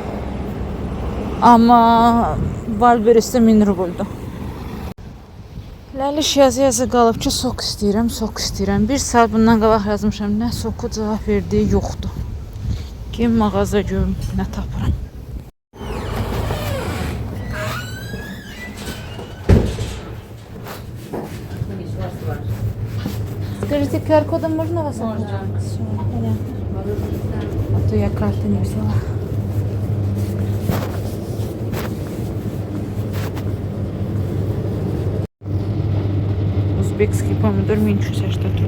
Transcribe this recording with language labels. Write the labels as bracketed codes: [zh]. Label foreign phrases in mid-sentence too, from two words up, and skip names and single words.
[az] Amma Valberis'də 1000 rubuldu. Ləliş yazı qalıb ki, sok istəyirəm, sok istəyirəm. Bir saat bundan qabaq yazmışam, nə soku cavab verdiyi yoxdur. Kim mağaza görüm, nə tapıram. [ru] Скажите, QR-кодом можно вас? Можно. Все, понятно. А то я карты не взяла. Узбекский помидор меньше что тут.